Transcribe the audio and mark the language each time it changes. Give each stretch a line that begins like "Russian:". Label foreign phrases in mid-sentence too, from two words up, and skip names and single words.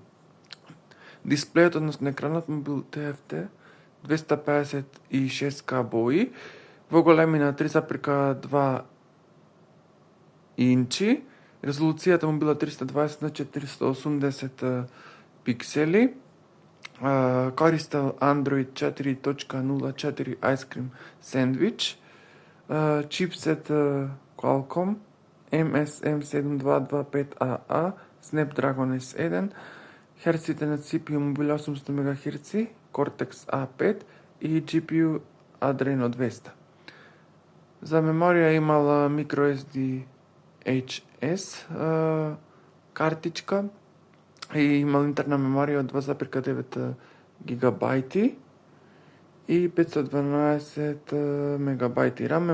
Macedonian: Дисплејот, односно екранот му бил TFT 256K бои, во големина 3,2 инчи, резолуцијата му била 320 на 480 пиксели, користел Android 4.04 Ice Cream Sandwich, чипсет Qualcomm MSM72225AA, Snapdragon S1, херците на CPU му били 800 МHz, Cortex A5 и GPU Adreno 200. За меморија имала microSD HS картичка и имал интерна меморија од 2,9 гигабајти и 512 мегабајти RAM.